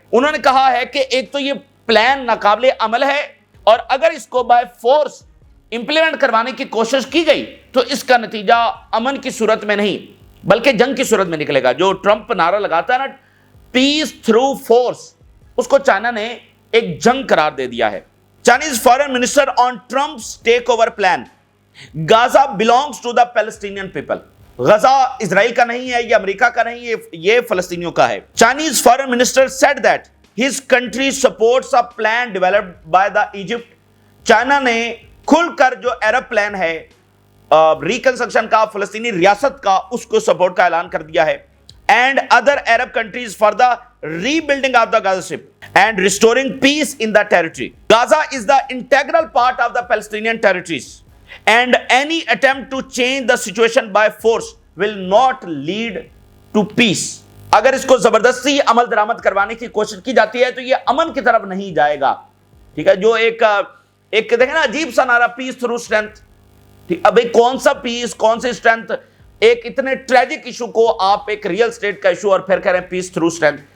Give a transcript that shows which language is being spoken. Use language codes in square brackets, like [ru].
[ur] انہوں نے کہا ہے کہ ایک تو یہ پلان ناقابل عمل ہے، اور اگر اس کو بائی فورس امپلیمنٹ کروانے کی کوشش کی گئی تو اس کا نتیجہ امن کی صورت میں نہیں بلکہ جنگ کی صورت میں نکلے گا. جو ٹرمپ نعرہ لگاتا ہے نا، [en] peace through force, [ur] اس کو چائنا نے ایک جنگ قرار دے دیا ہے. [en] Chinese foreign minister on Trump's takeover plan. Gaza belongs to the Palestinian people. [ur] Gaza اسرائیل کا نہیں ہے، یہ امریکہ کا نہیں ہے، یہ فلسطینیوں کا ہے. [en] Chinese foreign minister said that his country supports a plan developed by the Egypt. [ur] China نے کھل کر جو عرب پلان ہے ریکنسٹرکشن کا، فلسطینی ریاست کا، اس کو سپورٹ کا اعلان کر دیا ہے. [en] And other Arab countries for the rebuilding of the Gaza Strip and restoring peace in the territory. Gaza is the integral part of the Palestinian territories, and any attempt to change the situation by force will not lead to peace. [ur] اگر اس کو زبردستی عمل درآمد کروانے کی کوشش کی جاتی ہے تو یہ امن کی طرف نہیں جائے گا. ٹھیک ہے، جو ایک دیکھیں نا عجیب سا نعرہ، [en] Peace through strength. [ur] اب کون سا پیس، کون سی اسٹرینتھ؟ ایک اتنے ٹریجک ایشو کو آپ ایک ریئل اسٹیٹ کا ایشو اور پھر کہہ رہے ہیں [en] Peace through strength.